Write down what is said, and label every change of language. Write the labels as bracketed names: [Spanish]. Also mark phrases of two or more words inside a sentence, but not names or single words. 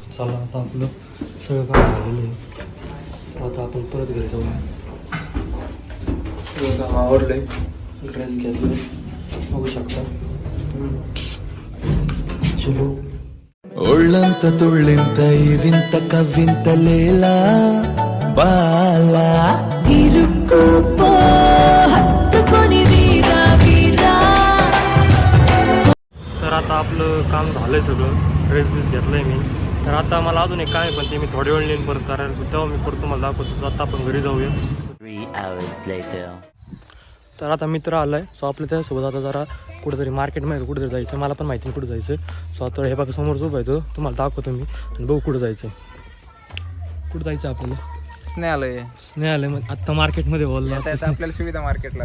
[Marathi] चला आता आपलं सगळं काम झालेलं आहे. आता आपण परत घरी जाऊ. सगळं काम आवडलं आहे. ड्रेस घेतलं बघू शकता. चलो. [Telugu] ఒళ్ళంత తుళ్ళింత ఈ వింత కవ్వింత లేలా బాలా ఇరుక్కుపో హత్తుకొని వీరా వీరా. [Marathi] तर आता आपलं काम झालं आहे सगळं. ड्रेस बीस घेतलं आहे मी. तर आता मला अजून एक काय आहे, पण ते मी थोड्या वेळ येईन परत करायला. तेव्हा मी परत तुम्हाला दाखवतो. आता आपण घरी जाऊया. [English] 3 hours later. [Marathi] तर आता मित्र आला आहे. सो आपल्या त्यासोबत आता जरा कुठेतरी मार्केटमध्ये कुठेतरी जायचं. मला पण माहिती नाही कुठं जायचं. सो आता हे बघा समोर झोप आहे, तुम्हाला दाखवतो मी आणि बघू कुठं जायचं. कुठं जायचं आपल्याला? स्नेहालय स्नेहालय आत्ता मार्केटमध्ये बोलला. आपल्याला सुविधा मार्केटला